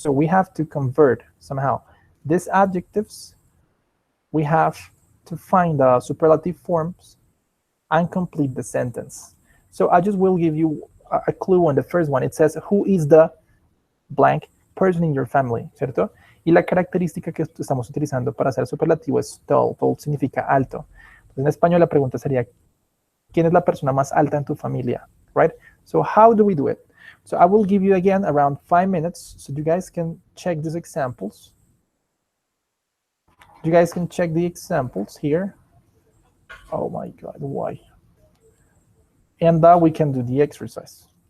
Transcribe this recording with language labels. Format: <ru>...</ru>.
<en>So we have to convert somehow these adjectives. We have to find the superlative forms and complete the sentence. So I just will give you a clue on the first one. It says, who is the blank person in your family, ¿cierto?</en> <es>Y la característica que estamos utilizando para hacer superlativo es tall. Tall significa alto. Entonces, en español la pregunta sería, ¿quién es la persona más alta en tu familia?</es> <en>Right? So how do we do it? So I will give you again around 5 minutes so you guys can check these examples. You guys can check the examples here. Oh my God, why? And we can do the exercise.</en>